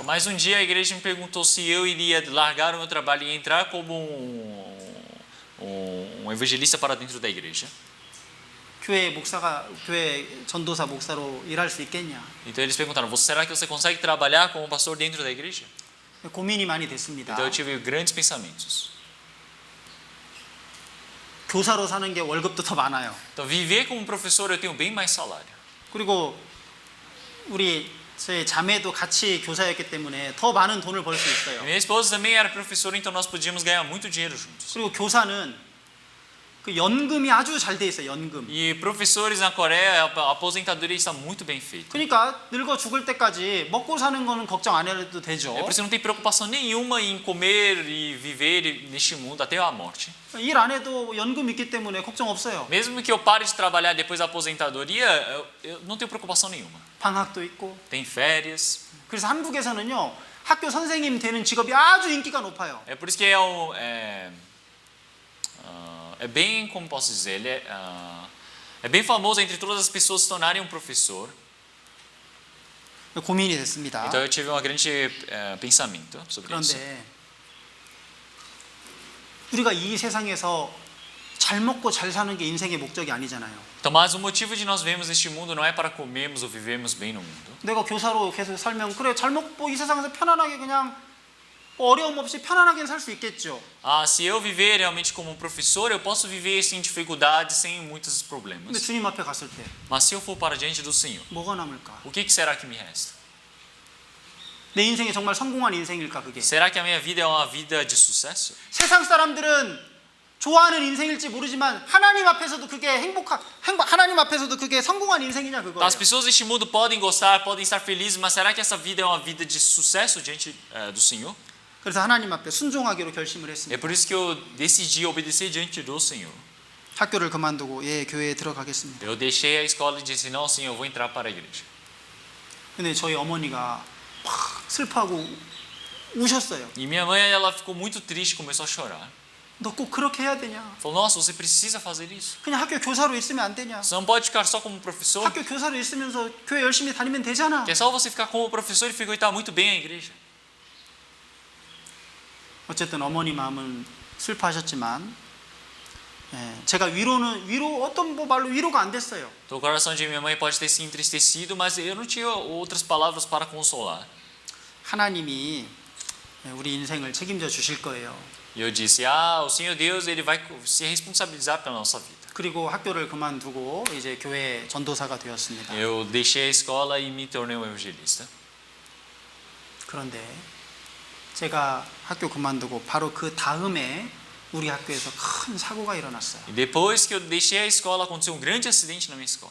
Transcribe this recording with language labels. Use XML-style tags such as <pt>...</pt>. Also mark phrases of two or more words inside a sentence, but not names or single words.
<pt>Mas um dia a igreja me perguntou se eu iria largar o meu trabalho e entrar como um evangelista para dentro da igreja.</pt> <ko>교회 전도사 목사로 일할 수 있겠냐?</ko> <pt>Então eles perguntaram: será que você consegue trabalhar como pastor dentro da igreja?</pt> <ko>고민이 많이 됐습니다.</ko> <pt>Então eu tive grandes pensamentos.</pt> <ko>교사로 사는 게 월급도 더 많아요.</ko> <pt>Então, viver como professor, eu tenho bem mais salário.</pt> <ko>그리고 우리 제 자매도 같이 교사였기 때문에 더 많은 돈을 벌 수 있어요.</ko> <pt>Minha esposa também era professora, então nós podíamos ganhar muito dinheiro juntos.</pt> <ko>그리고 교사는 그 연금이 아주 잘 돼 있어요. 연금.</ko> <pt>E professores na Coreia, a aposentadoria está muito bem feita.</pt> <ko>그러니까 늙어 죽을 때까지 먹고 사는 거는 걱정 안 해도 되죠.</ko> <pt>É por isso que não tem preocupação nenhuma em comer e viver neste mundo até a morte.</pt> <ko>일 안 해도 연금 있기 때문에 걱정 없어요.</ko> <pt>Mesmo que eu pare de trabalhar depois da aposentadoria, eu não tenho preocupação nenhuma.</pt> <ko>방학도 있고.</ko> <pt>Tem férias.</pt> <ko>그래서 한국에서는요. 학교 선생님 되는 직업이 아주 인기가 높아요.</ko> <pt>É por isso que é bem, como posso dizer, é bem famoso entre todas as pessoas se tornarem professor.</pt> <ko>고민이 됐습니다.</ko> <pt>Então eu tive um grande pensamento sobre isso.</pt> <ko>그런데 우리가 이 세상에서 잘 먹고 잘 사는 게 인생의 목적이 아니잖아요.</ko> <pt>Então, mas o motivo de nós vivemos neste mundo não é para comermos ou vivermos bem no mundo.</pt> <ko>내가 교사로 계속 살면 그래 잘 먹고 이 세상에서 편안하게 그냥 어려움 없이 편안하게 살 수 있겠죠.</ko> <pt>Se eu viver realmente como professor, eu posso viver sem dificuldades, sem muitos</pt> <ko>근데</ko> <pt>problemas.</pt> <ko>주님 앞에 갔을 때</ko> <pt>Mas se eu for para diante do Senhor,</pt> <ko>뭐가 남을까?</ko> <pt>o que será que me resta?</pt> <ko>내 인생이 정말 성공한 인생일까 그게?</ko> <pt>Será que a minha vida é uma vida de sucesso?</pt> <ko>세상 사람들은 좋아하는 인생일지 모르지만 하나님 앞에서도 그게 하나님 앞에서도 그게 성공한 인생이냐 그거예요.</ko> <pt>As pessoas deste mundo podem gostar, podem estar felizes, mas será que essa vida é uma vida de sucesso diante do Senhor?</pt> <ko>그래서 하나님 앞에 순종하기로 결심을</ko> <pt>É</pt> <ko>했습니다.</ko> <pt>por isso que eu decidi obedecer diante do Senhor.</pt> <ko>학교를 그만두고 교회에 들어가겠습니다.</ko> <pt>Eu deixei a escola e disse: não, Senhor, eu vou entrar para a igreja.</pt> <ko>근데 저희 어머니가 막 슬퍼하고 우셨어요.</ko> <pt>E minha mãe, ela ficou muito triste, começou a chorar.</pt> <ko>너 꼭 그렇게 해야 되냐?</ko> <pt>Falou: nossa, você precisa fazer isso.</pt> <ko>그냥 학교 교사로 있으면 안 되냐?</ko> <pt>Você não pode ficar só como professor.</pt> <ko>학교 교사로 있으면서 교회 열심히 다니면 되잖아.</ko> <pt>Que é só você ficar como professor e frequentar muito bem a igreja.</pt> <ko>어쨌든 어머니 마음은 슬퍼하셨지만 제가 어떤 말로 위로가 안 됐어요.</ko> <pt>Então, o coração de minha mãe pode ter se entristecido, mas eu não tinha outras palavras para consolar.</pt> <ko>하나님이 우리 인생을 책임져 주실 거예요.</ko> <pt>E eu disse: o Senhor Deus, ele vai se responsabilizar pela nossa vida.</pt> <ko>그리고 학교를 그만두고 이제 교회 전도사가 되었습니다.</ko> <pt>Eu deixei a escola e me tornei um evangelista.</pt> <ko>그런데 제가 학교 그만두고 바로 그 다음에 우리 학교에서 큰 사고가 일어났어요.</ko> <pt>E depois que eu deixei a escola, aconteceu um grande acidente na minha escola.</pt>